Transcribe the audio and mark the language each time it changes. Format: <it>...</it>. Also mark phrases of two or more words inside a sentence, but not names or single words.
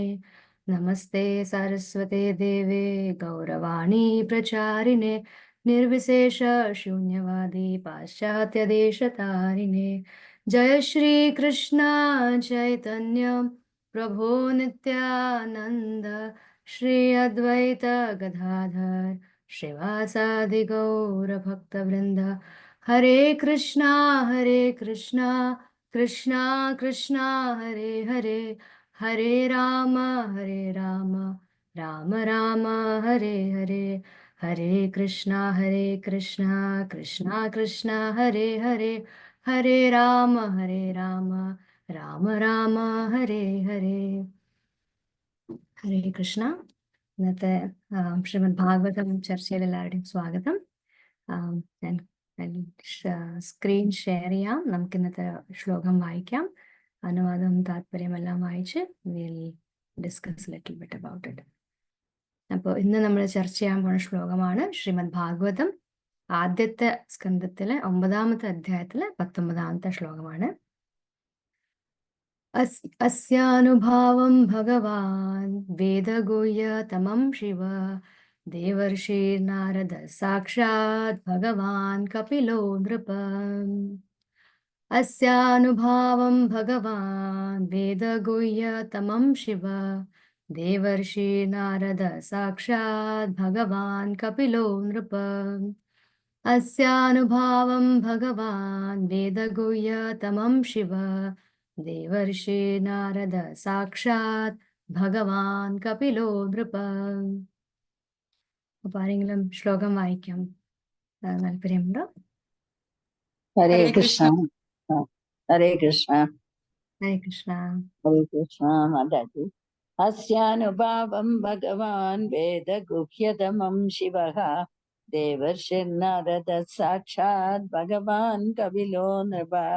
<sa>नमस्ते सरस्वते देवे गौरवाणी प्रचारिणे निर्विशेष शून्यवादी पाश्चात्यदेशतारिणे। जय श्री कृष्ण चैतन्य प्रभो नित्यानंद श्री अद्वैत गदाधर श्रीवासादि गौर भक्तवृंद। हरे कृष्णा कृष्णा कृष्णा हरे हरे, हरे राम राम राम हरे हरे। हरे कृष्णा कृष्णा कृष्णा हरे हरे, हरे राम राम राम हरे हरे.</sa> <ml>ഹരേ കൃഷ്ണ. ഇന്നത്തെ ശ്രീമദ് ഭാഗവതം ചർച്ചയിൽ എല്ലാവരുടെയും സ്വാഗതം. ഞാൻ സ്ക്രീൻ ഷെയർ ചെയ്യാം. നമുക്ക് ഇന്നത്തെ ശ്ലോകം വായിക്കാം. അനുവാദം താല്പര്യമെല്ലാം വായിച്ച്</ml> <en>will discuss little bit about it.</en> <ml>അപ്പോൾ ഇന്ന് നമ്മൾ ചർച്ച ചെയ്യാൻ പോകുന്ന ശ്ലോകമാണ് ശ്രീമദ് ഭാഗവതം ആദ്യത്തെ സ്കന്ധത്തിലെ 9ാമത്തെ അധ്യായത്തിലെ 19ാമത്തെ ശ്ലോകമാണ്.</ml> <sa>अस्यानुभावं भगवान् वेदगुह्यतमं शिव देवर्षिर्नारद साक्षात् भगवान् कपिलो नृप। अस्यानुभावं भगवान् वेदगुह्यतमं शिव देवर्षिर्नारद साक्षात् भगवान् कपिलो नृप। अस्यानुभावं भगवान् वेदगुह्यतमं शिव देवर्षि नारद साक्षात् भगवान् कपिलो नृप.</sa> <ml>അപ്പൊ ആരെങ്കിലും ശ്ലോകം വായിക്കാം താല്പര്യമുണ്ടോ? ഹരേ കൃഷ്ണ. ഹരേ കൃഷ്ണ. ഹരേ കൃഷ്ണ. ഹരേ കൃഷ്ണ. മാതാജി.</ml> <sa>अस्यानुभावं भगवान् वेदगुह्यतमं शिवः देवर्षिर्नारद साक्षात् भगवान् कपिलो नृप.</sa>